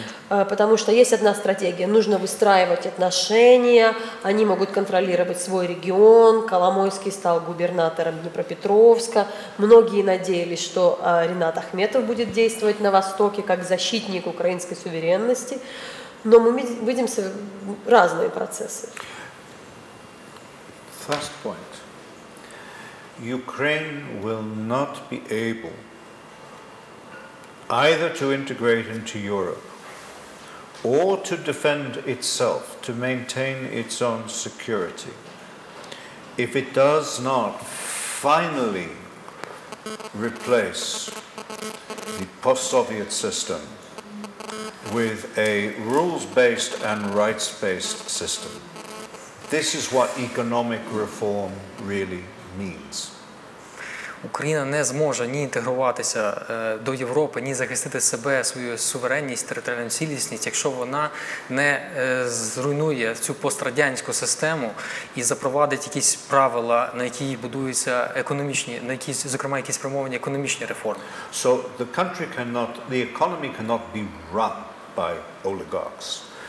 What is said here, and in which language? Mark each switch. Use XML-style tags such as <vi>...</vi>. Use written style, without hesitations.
<ru>Потому что есть одна стратегия. Нужно выстраивать отношения, они могут контролировать свой регион. Коломойский стал губернатором Днепропетровска. Многие надеялись, что Ринат Ахметов будет действовать на Востоке как защитник украинской суверенности. Но мы видим разные процессы.</ru> <en>First point. Ukraine will not be able either to integrate into Europe or to defend itself, to maintain its own security, if it does not finally replace the post-Soviet system with a rules-based and rights-based system. This is what economic reform really means.</en> <uk>Україна не зможе ні інтегруватися до Європи, ні захистити себе, свою суверенність, територіальну цілісність, якщо вона не зруйнує цю пострадянську систему і запровадить якісь правила, на які будуються економічні, на які, зокрема, якісь спрямовані економічні реформи.</uk> <en>So the economy cannot be run by oligarchs.</en>